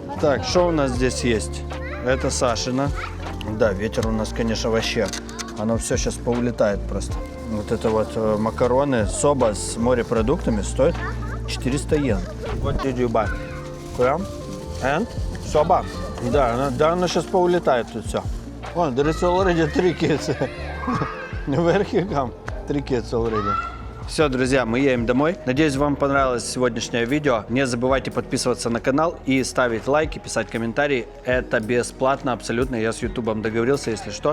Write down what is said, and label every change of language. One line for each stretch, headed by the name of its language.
Russian: Так, что у нас здесь есть? Это Сашина. Да, ветер у нас, конечно, вообще. Оно все сейчас поулетает просто. Вот это вот макароны, соба с морепродуктами стоит 400 йен.
English: What did you buy? Крем? And? Соба?
Russian: Да, она сейчас поулетает тут все.
English: Вон, there is already 3 kids. Where he come? 3 kids already.
Russian: Все, друзья, мы едем домой. Надеюсь, вам понравилось сегодняшнее видео. Не забывайте подписываться на канал и ставить лайки, писать комментарии. Это бесплатно абсолютно. Я с Ютубом договорился, если что.